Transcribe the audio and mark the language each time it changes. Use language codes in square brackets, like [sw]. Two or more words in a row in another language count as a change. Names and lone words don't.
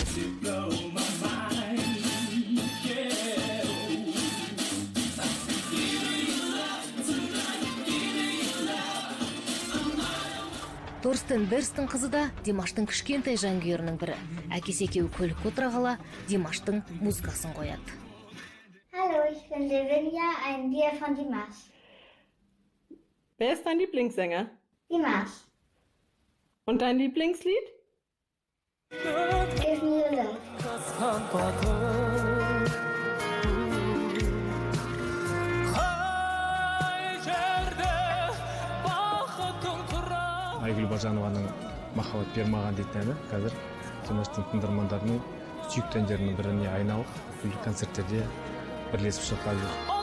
[kk] Торстен Берстің қызы да Димаштың кішкентай жанкүйерінің бірі. Әкесі екеуі көлікке отыра қала Димаштың музыкасын қояды. [de] Hallo, ich bin Lavinia, ein Bier von Dimash. Wer ist dein Lieblingssänger? Dimash. Und dein Lieblingslied? Give me your love. [kk] Айгүл Бажанованың «Махаббат бермаған» дейтін әні қазір Димаштың тыңдармандарының сүйікті әндерінің біріне айналып, бүкіл концерттерде бірлесіп шырқап жүр.